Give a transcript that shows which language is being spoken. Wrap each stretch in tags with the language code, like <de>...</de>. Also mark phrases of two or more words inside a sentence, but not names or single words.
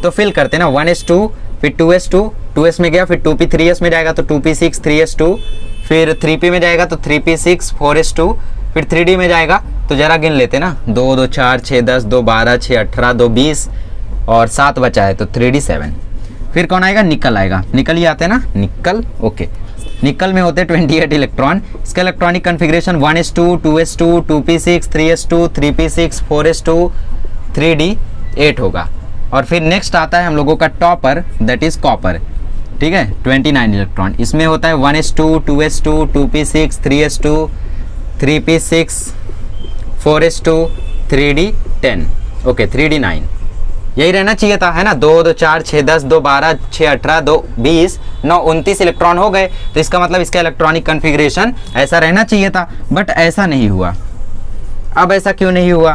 <hi>तो फिल करते हैं ना, 1s2 फिर 2s2, 2s में गया, फिर 2p 3s में जाएगा तो 2p6 3s2, फिर 3p में जाएगा तो 3p6 4s2, फिर 3d में जाएगा तो जरा गिन लेते ना, 2 2 4 6 10 2 12 6 18 2 20 और 7 बचा है तो 3d7। फिर कौन आएगा? निकल आएगा, निकल ही आते हैं ना, निकल। ओके, निकल में होते हैं 28 इलेक्ट्रॉन। इसका</hi> <en>electronic configuration</en> <hi>1s2 2s2 2p6 3s2 3p6 4s2 3d8 होगा। और फिर नेक्स्ट आता है हम लोगों का टॉपर,</hi> <en>that is copper,</en> <hi>ठीक है, 29 इलेक्ट्रॉन। इसमें होता है 1s2 2s2 2p6 3s2 3p6 4s2 3d10, ओके 3d9। यही रहना चाहिए था, है ना। 2 2 4 6 10 2 12 6 18 2 20 9 29 इलेक्ट्रॉन हो गए, तो इसका मतलब इसका</hi> <en>electronic configuration</en> <hi>ऐसा रहना चाहिए था, बट ऐसा नहीं हुआ। अब ऐसा क्यों नहीं हुआ?</hi>